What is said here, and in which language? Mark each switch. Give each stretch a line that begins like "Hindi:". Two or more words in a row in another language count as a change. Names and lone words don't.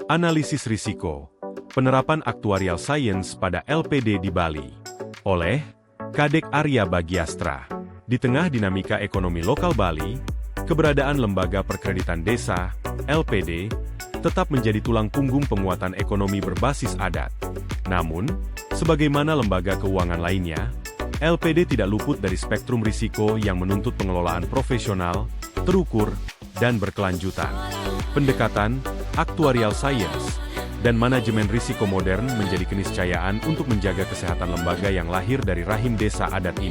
Indonesian: Analisis Risiko, Penerapan
English: Actuarial Science
Indonesian: pada LPD di Bali, oleh Kadek Arya Bagiastra. Di tengah dinamika ekonomi lokal Bali, keberadaan Lembaga Perkreditan Desa, LPD, tetap menjadi tulang punggung penguatan ekonomi berbasis adat. Namun, sebagaimana lembaga keuangan lainnya, LPD tidak luput dari spektrum risiko yang menuntut pengelolaan profesional, terukur, dan berkelanjutan. Pendekatan
English: Actuarial Science
Indonesian: dan manajemen risiko modern menjadi keniscayaan untuk menjaga kesehatan lembaga yang lahir dari rahim desa adat ini.